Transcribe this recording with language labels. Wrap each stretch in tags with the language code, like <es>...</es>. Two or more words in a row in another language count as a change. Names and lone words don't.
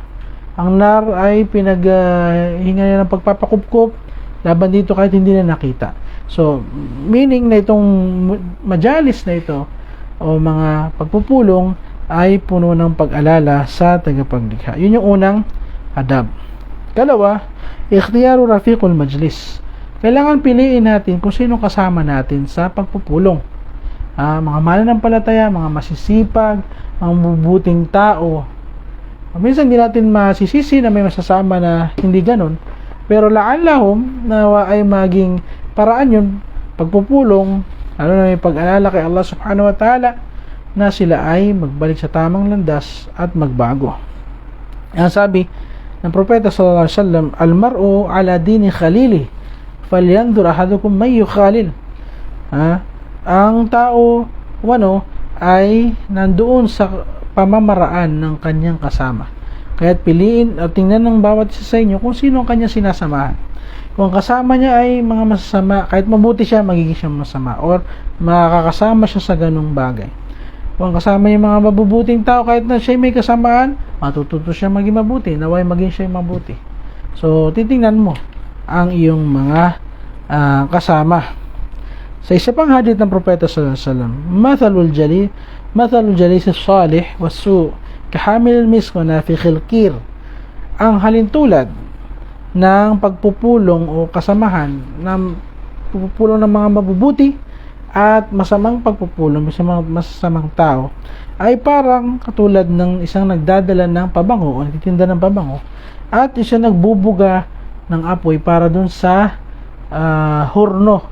<tl>Ang nar ay pinaghinga niya ng pagpapakupkup laban dito kahit hindi na nakita. So, meaning na itong majalis na ito o mga pagpupulong ay puno ng pag-alala sa tagapaglikha. Yun yung unang adab.</tl> <ar>Kalawa, اختيار رفيق المجلس.</ar> <tl>Kailangan piliin natin kung sino kasama natin sa pagpupulong. Mga mananampalataya, mga masisipag, mga mabubuting tao. Minsan hindi natin masisisi na may masasama na hindi ganon. Pero la'allahum na ay maging paraan yun, pagpupulong, lalo na may pag-alala kay Allah</tl> <ar>سبحانه وتعالى,</ar> <tl>na sila ay magbalik sa tamang landas at magbago. Ang sabi ng propeta</tl> <ar>صلى الله عليه وسلم، المرء على دين خليله فلينظر أحدكم من يخالل.</ar> <tl>Ang tao ay nandoon sa pamamaraan ng kanyang kasama. Kaya't piliin at tingnan ng bawat isa sa inyo kung sino ang kanyang sinasamahan. Kung kasama niya ay mga masasama, kahit mabuti siya, magiging siya masama or makakasama siya sa ganung bagay. Kung kasama niya mga mabubuting tao, kahit na siya may kasamaan, matututo siya maging mabuti, naway maging siya mabuti. So, titingnan mo ang iyong mga kasama. Sa isa pang hadith ng propeta</tl> <ar>صلى الله عليه وسلم، مثل الجليس الصالح والسوء كحامل المسك ونافخ الكير.</ar> <tl>Ang halintulad ng pagpupulong o kasamahan ng pagpupulong ng mga mabubuti at masamang pagpupulong sa mga masasamang tao ay parang katulad ng isang nagdadala ng pabango o nagtitinda ng pabango at isang nagbubuga ng apoy para dun sa horno.</tl>